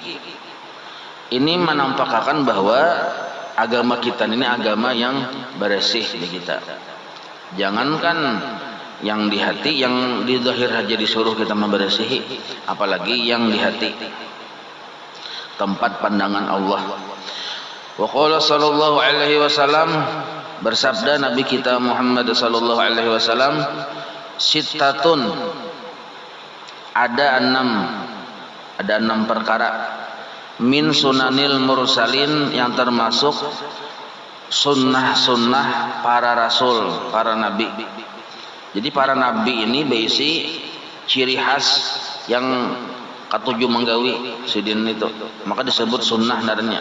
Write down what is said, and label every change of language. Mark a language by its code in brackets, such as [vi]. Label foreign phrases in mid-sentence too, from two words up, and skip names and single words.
[id] Ini menampakkan bahwa agama kita ini agama yang bersih bagi kita. Jangankan yang di hati, yang di zahir aja disuruh kita membersihi, apalagi yang di hati, tempat pandangan Allah. [ar] Wa qala sallallahu alaihi wasallam, [id] bersabda Nabi kita Muhammad [ar] sallallahu alaihi wasallam, [id] sittatun, ada enam perkara [ar] min sunanil mursalin, [id] yang termasuk sunnah-sunnah para rasul, para nabi. Jadi para nabi ini berisi ciri khas yang ketujuh menggawi sidin itu, maka disebut sunnah narnya.